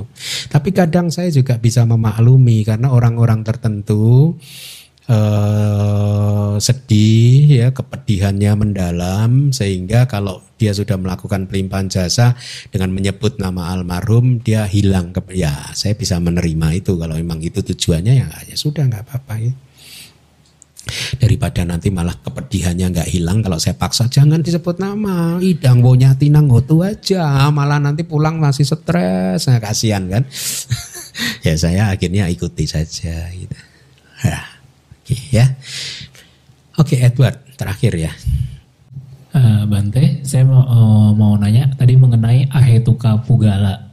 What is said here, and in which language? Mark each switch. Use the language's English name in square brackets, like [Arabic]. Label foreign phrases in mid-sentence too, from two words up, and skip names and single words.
[Indonesian] Tapi kadang saya juga bisa memaklumi karena orang-orang tertentu sedih ya, kepedihannya mendalam sehingga kalau dia sudah melakukan pelimpahan jasa dengan menyebut nama almarhum dia hilang. Ya saya bisa menerima itu kalau memang itu tujuannya, ya sudah nggak apa-apa ya. Daripada nanti malah kepedihannya nggak hilang kalau saya paksa jangan disebut nama, [Pali] idang wonya tinang hotu [Indonesian] aja, malah nanti pulang masih stres, nah, kasihan kan. Ya saya akhirnya ikuti saja gitu. Ya. Oke, Edward, terakhir ya. Bante, saya mau nanya tadi mengenai [Pali] Ahetuka Pugala.